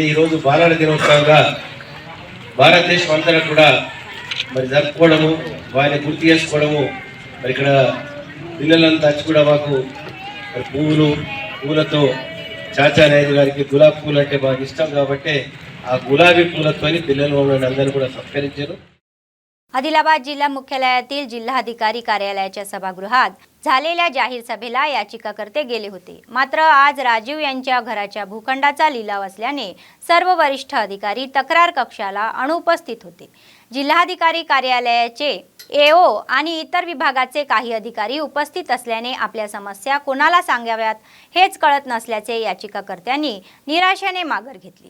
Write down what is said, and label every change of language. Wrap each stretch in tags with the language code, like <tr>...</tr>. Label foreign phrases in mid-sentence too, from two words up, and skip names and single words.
<te>ఈరోజు బాలల దినోత్సవంగా భారతదేశం అంతా కూడా మరి జరుపుకోవడము, వారిని గుర్తు చేసుకోవడము. మరి ఇక్కడ పిల్లలంతా వచ్చి కూడా మాకు పూలతో చాచా నాయుడు గారికి గులాబీ పూలు అంటే బాగా ఇష్టం కాబట్టి ఆ గులాబీ పూలతో పిల్లలు మమ్మల్ని అందరూ కూడా సత్కరించారు.</te> <mr>आदिलाबाद जिल्हा मुख्यालयातील जिल्हाधिकारी कार्यालयाच्या सभागृहात झालेल्या जाहीर सभेला याचिकाकर्ते गेले होते. मात्र आज राजीव यांच्या घराच्या भूखंडाचा लिलाव असल्याने सर्व वरिष्ठ अधिकारी तक्रार कक्षाला अनुपस्थित होते. जिल्हाधिकारी कार्यालयाचे एओ आणि इतर विभागाचे काही अधिकारी उपस्थित असल्याने आपल्या समस्या कोणाला सांगाव्यात हेच कळत नसल्याचे याचिकाकर्त्यांनी निराशेने माघार घेतली.</mr>